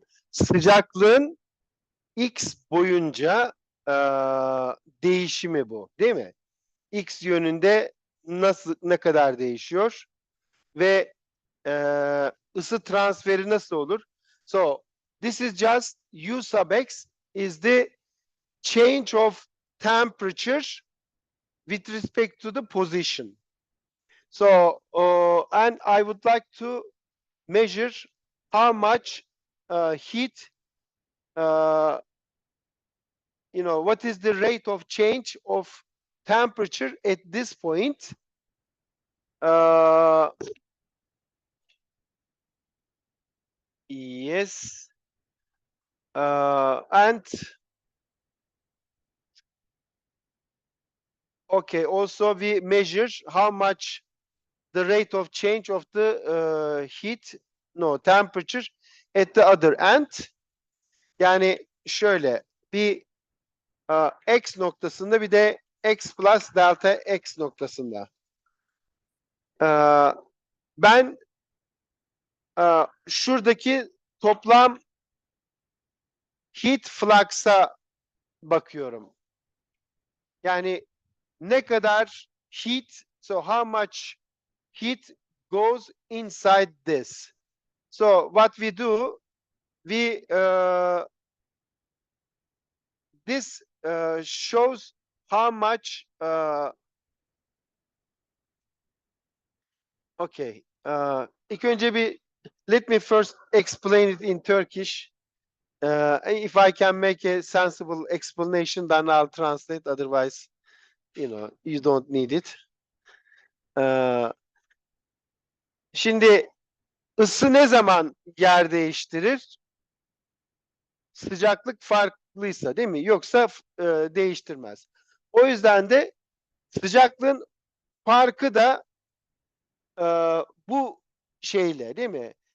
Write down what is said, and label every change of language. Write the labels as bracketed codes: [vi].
[tr] Sıcaklığın x boyunca değişimi bu, değil mi? X yönünde ne kadar değişiyor ve ısı transferi nasıl olur? [en] So this is just U sub x is the change of temperature with respect to the position. So and I would like to measure how much heat what is the rate of change of temperature at this point? Yes. And okay, also we measure how much the rate of change of the temperature at the other end. [tr] Yani şöyle bir x noktasında bir de x plus delta x noktasında. Ben şuradaki toplam heat flux'a bakıyorum. Yani ne kadar heat, [en] so how much heat goes inside this. So what we do, we this shows how much okay. [tr] İlk önce bir [en] let me first explain it in Turkish. If I can make a sensible explanation, then I'll translate. Otherwise, you don't need it. [tr] Şimdi ısı ne zaman yer değiştirir? Sıcaklık farklıysa, değil mi? Yoksa değiştirmez. O yüzden de sıcaklığın farkı da bu şeyle, değil mi?